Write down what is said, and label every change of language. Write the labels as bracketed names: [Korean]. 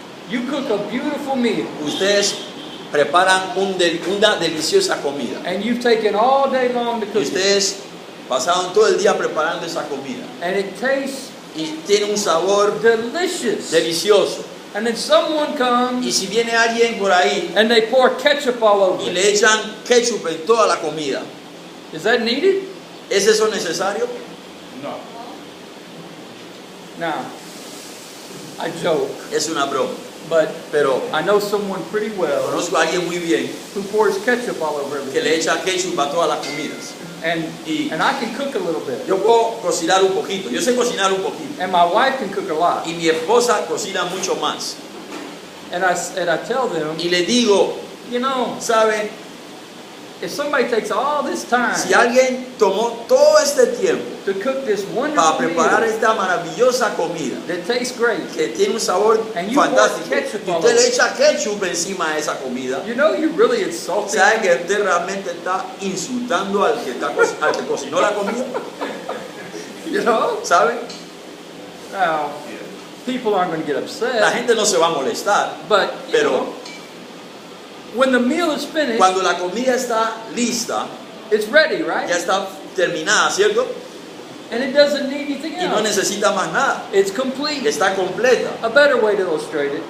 [English] you cook a beautiful meal [Spanish] ustedes preparan una deliciosa comida. [English] and you've taken all day long to [Spanish] Y [English] cook it, [Spanish] ustedes pasaron todo el día preparando esa comida. [English] and it tastes [Spanish] Y tiene un sabor [English] delicious. [Spanish] delicioso. [English] And then someone [Spanish] Y [English] comes [Spanish] si viene alguien por ahí [English] and they pour ketchup all over [Spanish] y [English] it. [Spanish] le echan ketchup en toda la comida, [English] Is that needed? [Spanish] ¿es eso necesario? [English] No. Now, I joke, [Spanish] Es una broma. [English] but [Spanish] Pero [English] I know someone pretty well [Spanish] conozco a alguien muy bien [English] who pours ketchup all over [Spanish] que [English] everything. [Spanish] le echa ketchup a todas las comidas. [English] And I can cook a little bit. [Spanish] Yo puedo cocinar un poquito, yo sé cocinar un poquito. [English] And my wife can cook a lot. [Spanish] Y mi esposa cocina mucho más. [English] And I tell them, [Spanish] Y le digo, [English] you know, [Spanish] ¿sabe? [English] if somebody takes all this time [Spanish] Si alguien tomó todo este tiempo [English] to cook this [Spanish] para [English] wonderful [Spanish] preparar [English] meal [Spanish] esta maravillosa comida [English] that tastes great, [Spanish] que tiene un sabor [English] And you [Spanish] fantástico, [English] pour ketchup [Spanish] y [English] all [Spanish] usted le [English] over. [Spanish] echa ketchup encima de esa comida, [English] you know you're really insulting. [Spanish] ¿sabe que usted realmente está insultando al que cocinó la comida? [English] You know? [Spanish] ¿Sabe? [English] Now, people aren't going to get [Spanish] La [English] upset, [Spanish] gente no se va a molestar, [English] but you [Spanish] pero [English] know, when the meal is finished, [Spanish] cuando la comida está lista, [English] it's ready, right? [Spanish] ya está terminada, ¿cierto? [English] And it doesn't need anything [Spanish] Y no [English] else. [Spanish] necesita más nada, [English] It's complete. [Spanish] está completa. [English] A better way to illustrate it.